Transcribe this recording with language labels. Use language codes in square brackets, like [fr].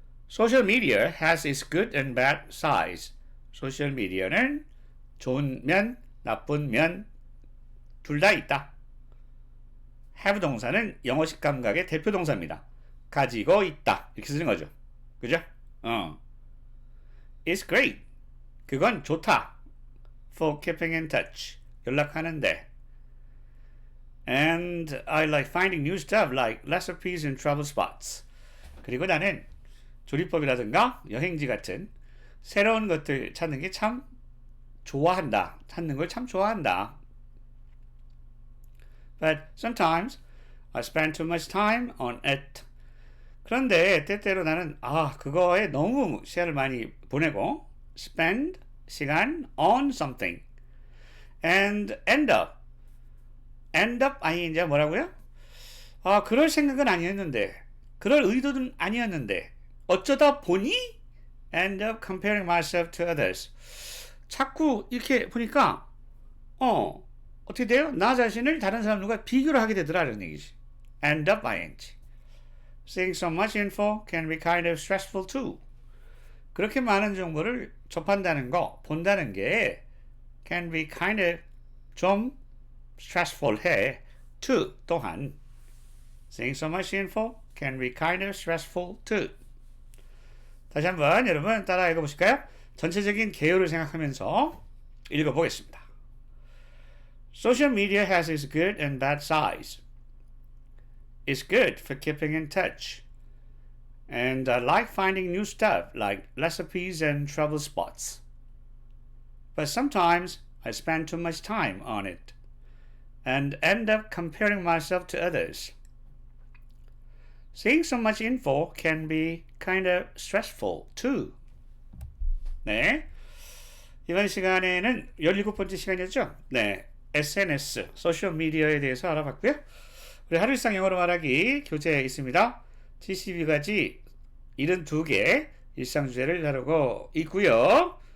[en] Social media has its good and bad sides. [ko] 소셜 미디어는 좋은 면, 나쁜 면 둘 다 있다. have 동사는 영어식 감각의 대표 동사입니다. 가지고 있다. 이렇게 쓰는 거죠. 그죠? [en] It's great. [ko] 그건 좋다. [en] For keeping in touch. [ko] 연락하는데. [en] And I like finding new stuff like recipes and travel spots. [ko] 그리고 나는 조리법이라든가 여행지 같은 새로운 것들 찾는 게 참 좋아한다. 찾는 걸 참 좋아한다. [en] But sometimes I spend too much time on it. [ko] 그런데 때때로 나는 그거에 너무 시간을 많이 보내고 spend 시간 [en] on something and end up ing [ko] 가 뭐라고요? 그럴 생각은 아니었는데 그럴 의도는 아니었는데 어쩌다 보니 [en] end up comparing myself to others. [ko] 자꾸 이렇게 보니까 어떻게 돼요? 나 자신을 다른 사람들과 비교를 하게 되더라는 얘기지. [en] end up ing. Seeing so much info can be kind of stressful too. [ko] 그렇게 많은 정보를 접한다는 거, 본다는 게 [en] can be kind of 좀 stressful 해. too 또한 Seeing so much info can be kind of stressful too. [ko] 다시 한번 여러분 따라 읽어보실까요? 전체적인 개요를 생각하면서 읽어보겠습니다. [en] Social media has its good and bad sides. It's good for keeping in touch. And I like finding new stuff like recipes and travel spots. But sometimes I spend too much time on it and end up comparing myself to others. Seeing so much info can be kind of stressful too. [ko] 네. 이번 시간에는 17번째 시간이었죠? 네. SNS, 소셜미디어에 대해서 알아봤고요. 우리 하루 일상 영어로 말하기 교재에 있습니다. 72가지 72개 일상 주제를 다루고 있고요.